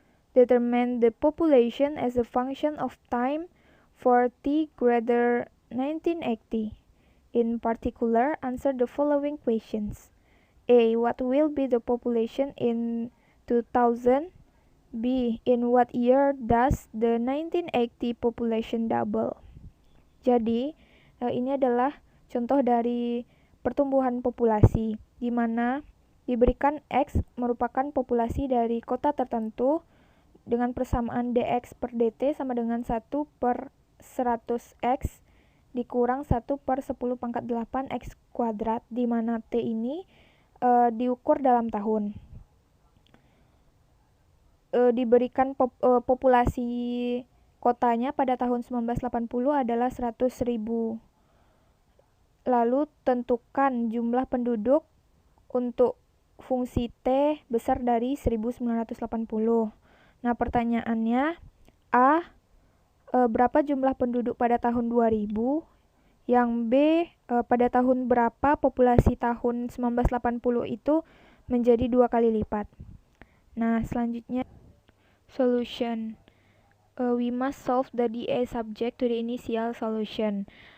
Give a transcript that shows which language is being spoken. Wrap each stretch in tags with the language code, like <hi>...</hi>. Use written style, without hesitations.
<en>Determine the population as a function of time for t greater 1980. In particular, answer the following questions. A. What will be the population in 2000? B. In what year does the 1980 population double?</en> <id>Jadi, ini adalah contoh dari pertumbuhan populasi, di mana diberikan X merupakan populasi dari kota tertentu dengan persamaan dx per dt sama dengan 1 per 100x dikurang 1 per 10 pangkat 8 x kuadrat, di mana t ini diukur dalam tahun. Diberikan populasi kotanya pada tahun 1980 adalah 100.000. Lalu tentukan jumlah penduduk untuk fungsi t besar dari 1980. Nah, pertanyaannya, A. Berapa jumlah penduduk pada tahun 2000? Yang B. Pada tahun berapa populasi tahun 1980 itu menjadi 2 kali lipat? Nah, selanjutnya, solution.</id> <en>we must solve the dA subject to the initial solution.</en>